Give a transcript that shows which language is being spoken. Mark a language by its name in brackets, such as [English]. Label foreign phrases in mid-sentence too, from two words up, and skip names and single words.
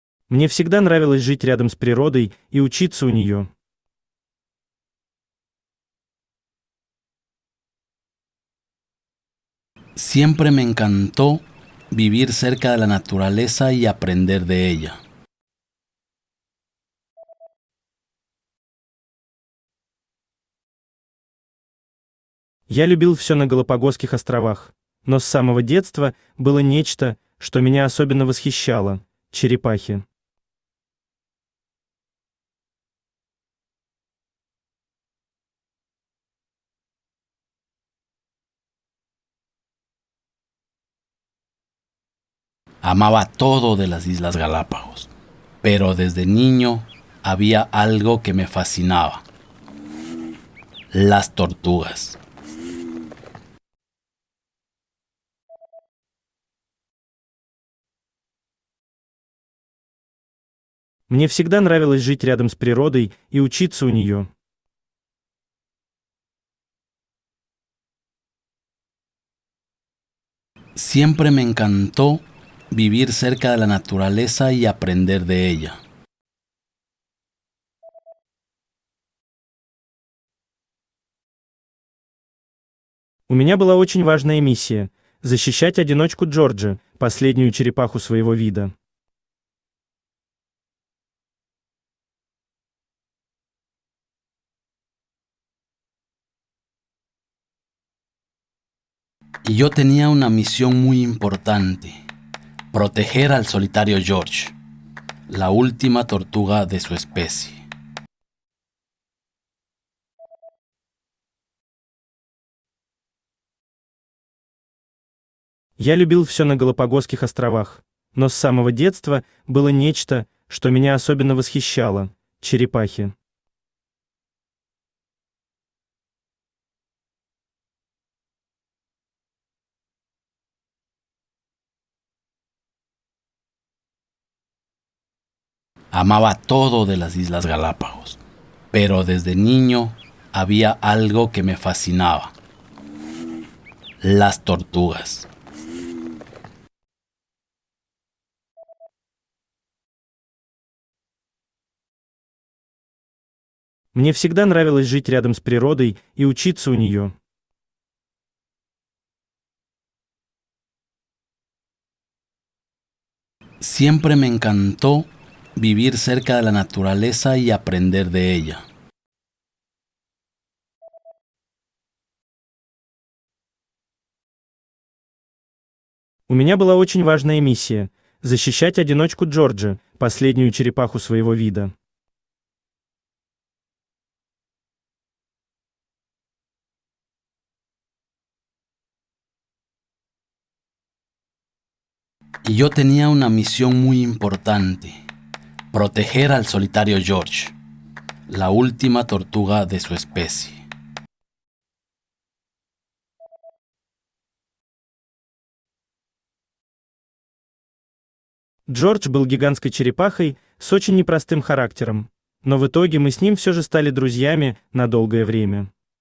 [Russian] Мне всегда нравилось жить рядом с природой и учиться у нее. [Spanish] Siempre me encantó vivir cerca de la naturaleza y aprender de ella. [Russian] Я любил все на Галапагосских островах, но с самого детства было нечто, что меня особенно восхищало — черепахи. [Spanish] Amaba todo de las Islas Galápagos, pero desde niño había algo que me fascinaba: las tortugas. [Russian] Мне всегда нравилось жить рядом с природой и учиться у нее. [Spanish] Siempre me encantó vivir cerca de la naturaleza y aprender de ella. [Russian] У меня была очень важная миссия — защищать одиночку Джорджа, последнюю черепаху своего вида. [Spanish] Y yo tenía una misión muy importante: proteger al solitario George, la última tortuga de su especie. [Russian] Я любил все на Галапагосских островах, но с самого детства было нечто, что меня особенно восхищало — черепахи. [Spanish] Amaba todo de las Islas Galápagos, pero desde niño había algo que me fascinaba: las tortugas. [Russian] Мне всегда нравилось жить рядом с природой и учиться у нее. [Spanish] Siempre me encantó vivir cerca de la naturaleza y aprender de ella. [Russian] У меня была очень важная миссия — защищать одиночку Джорджа, последнюю черепаху своего вида. [Spanish] Y yo tenía una misión muy importante: proteger al solitario George, la última tortuga de su especie. [Russian] Джордж был гигантской черепахой с очень непростым характером, но в итоге мы с ним все же стали друзьями на долгое время.